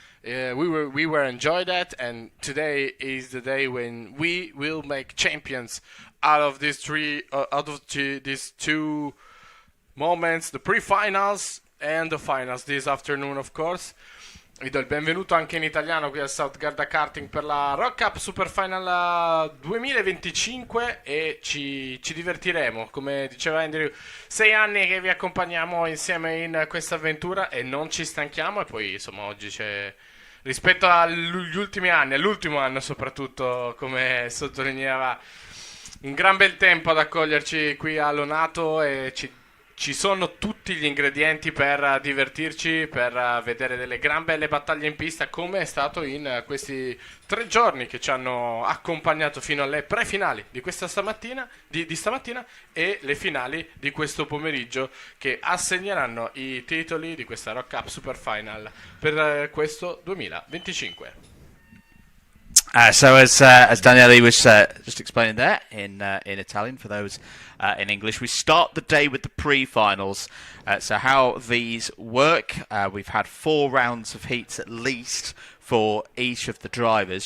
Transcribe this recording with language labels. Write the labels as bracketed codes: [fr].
[en] We were enjoying that, and today is the day when we will make champions out of these these 2 moments, the pre-finals and the finals this afternoon, of course. [it] Vi do il benvenuto anche in italiano qui al South Garda Karting per la ROK Cup Superfinal 2025 e ci divertiremo, come diceva Andrew. 6 anni che vi accompagniamo insieme in questa avventura e non ci stanchiamo, e poi insomma oggi c'è, rispetto agli ultimi anni, all'ultimo anno soprattutto, come sottolineava, un gran bel tempo ad accoglierci qui a Lenato, e ci sono tutti gli ingredienti per divertirci, per vedere delle gran belle battaglie in pista, come è stato in questi 3 giorni che ci hanno accompagnato fino alle prefinali di questa stamattina, di stamattina, e le finali di questo pomeriggio, che assegneranno i titoli di questa ROK Cup Superfinal per questo 2025. [en] So as Daniele was just explaining there in Italian for those in English, we start the day with the pre-finals. So how these work, we've had 4 rounds of heats at least for each of the drivers.